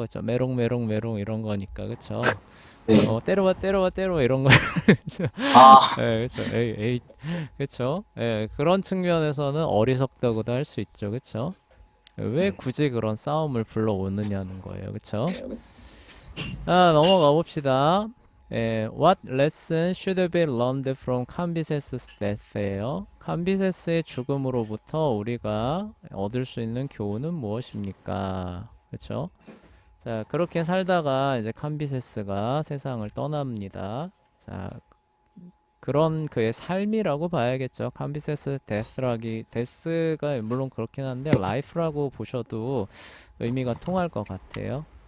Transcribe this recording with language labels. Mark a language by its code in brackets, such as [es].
[ko] 그쵸? 메롱 이런 거니까, 그쵸? 네. 때려봐 이런 거. 아, 그쵸? 에이, 그쵸? 그런 측면에서는 어리석다고도 할 수 있죠, 그쵸? 왜 굳이 그런 싸움을 불러오느냐는 거예요, 그쵸? 넘어가 봅시다. [en] What lesson should be learned from Cambyses' death예요. [ko] 캄비세스의 죽음으로부터 우리가 얻을 수 있는 교훈은 무엇입니까? 그쵸? 자, 그렇게 살다가 이제 캄비세스가 세상을 떠납니다. 자, 그런 그의 삶이라고 봐야겠죠. 캄비세스 데스가 물론 그렇긴 한데 라이프라고 보셔도 의미가 통할 것 같아요.